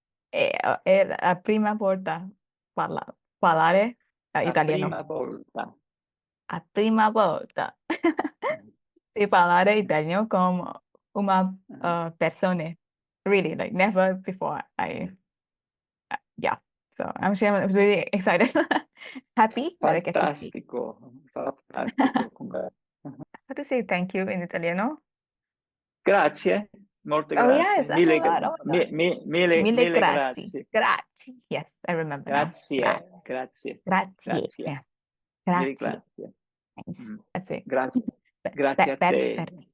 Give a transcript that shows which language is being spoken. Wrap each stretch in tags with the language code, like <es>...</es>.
<it>è la prima volta parlare la italiano. prima volta. La prima volta sì, parlare italiano con una persona.</it> <en>Really, like never before. Yeah. So I'm really excited. Happy that I get to speak.</en> <it>Fantastico, fantastico.</it> <en>How to to say thank you in Italiano?</en> <it>Grazie, molte Oh, grazie,</it> <en>yes. Oh, God. Oh, my God.</en> <it>mille Mille grazie. grazie, Grazie.</it> <en>Yes, I remember now.</en> <it>grazie, grazie, Grazie. grazie,</it> <en>Yeah.</en> <it>mille Grazie. grazie.</it> <en>Nice. Mm. That's it.</en> <it>Grazie, grazie a te.</it>